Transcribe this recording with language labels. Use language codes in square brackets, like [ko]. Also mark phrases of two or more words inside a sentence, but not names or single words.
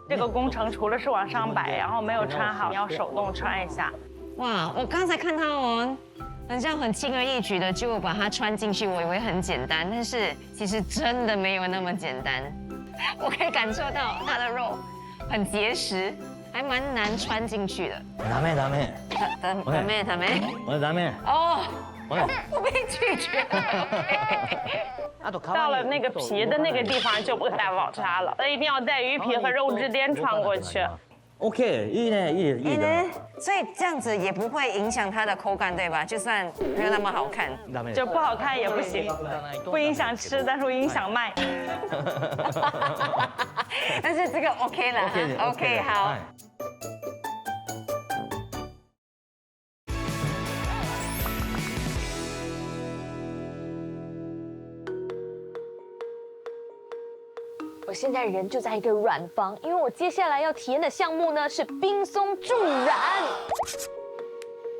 [zh] 这个工程除了是往上摆，然后没有穿好，要手动穿一下。哇，我刚才看到哦，好像很轻而易举的就把它穿进去，我以为很简单，但是其实真的没有那么简单。我可以感受到它的肉很结实，还蛮难穿进去的。 [ja] ダメ。ダメ。我ダメ。 [zh] 哦，我被拒绝了。到了那个皮的那个地方就不太好插了，那一定要带鱼皮和肉质垫穿过去。 OK， [ja] いいね，いいね。 [zh] 所以这样子也不会影响它的口感，对吧？就算没有那么好看，就不好看也不行，不影响吃，但是会影响卖。但是这个 OK 了 ，OK 好。我现在人就在一个软房，因为我接下来要体验的项目呢是冰松助染。